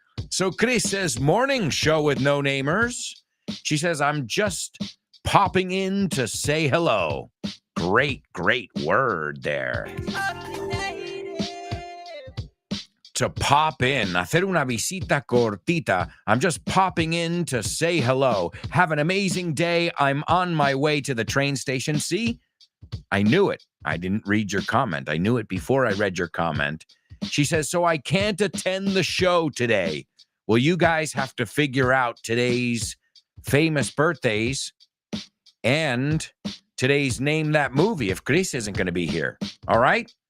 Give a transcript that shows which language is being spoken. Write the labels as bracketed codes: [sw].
[en] So Chris says, morning show with no namers. She says, I'm just popping in to say hello. Great word there. to pop in, [es] hacer una visita cortita. [en] I'm just popping in to say hello. Have an amazing day. I'm on my way to the train station. See? I knew it. I didn't read your comment. I knew it before I read your comment. She says, so I can't attend the show today. Well, you guys have to figure out today's famous birthdays and today's Name That Movie if Chris isn't going to be here. All right?